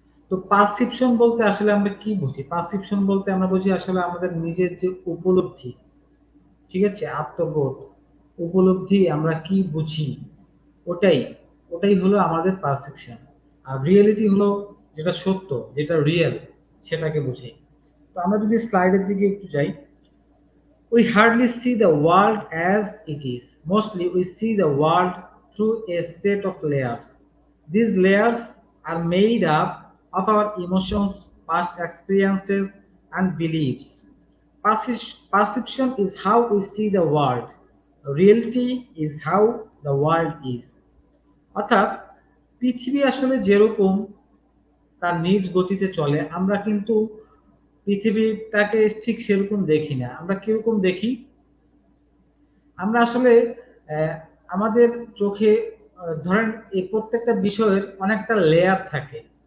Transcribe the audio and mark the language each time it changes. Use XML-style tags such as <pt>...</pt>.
<bn>তো পারসেপশন বলতে আসলে আমরা কি বুঝি? পারসেপশন বলতে আমরা বুঝি আসলে আমাদের নিজের যে উপলব্ধি, ঠিক আছে, আত্মবোধ, উপলব্ধি, আমরা কি বুঝি, ওটাই ওটাই হলো আমাদের পারসেপশন। আর রিয়েলিটি হলো যেটা সত্য, যেটা রিয়েল, সেটাকে বুঝাই। তো আমরা যদি স্লাইডের দিকে একটু যাই,</bn> <en>we hardly see the world as it is. Mostly we see the world through a set of layers. These layers are made up of our emotions, past experiences, and beliefs. Perception is how we see the world. Reality is how the world is.</en> <bn>অর্থাৎ পৃথিবী আসলে যেরকম তার নিজ গতিতে চলে, আমরা কিন্তু পৃথিবীটাকে ঠিক সেরকম দেখি না। আমরা কিরকম দেখি? আমরা আসলে আহ, আমাদের চোখে ধরেন এই প্রত্যেকটা বিষয়ের অনেকটা লেয়ার থাকে।</bn>